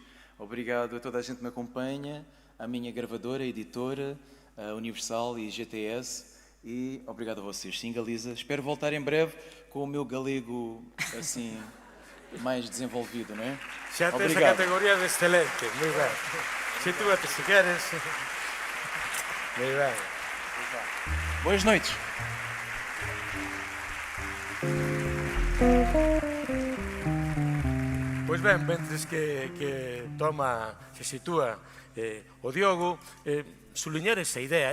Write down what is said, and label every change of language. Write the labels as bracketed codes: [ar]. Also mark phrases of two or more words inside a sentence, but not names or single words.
[pt] Obrigado a toda a gente que me acompanha, à minha gravadora, editora, Universal e GTS, e obrigado a vocês. Sim, Galiza. Espero voltar em breve com o meu galego assim mais desenvolvido, não é? [gl] Xa tens a categoría de excelente, moi ben. Sitúate se queres. Moi ben. Boas noites. Pois ben, mentres que toma, se sitúa o Diogo, suliñar esa idea.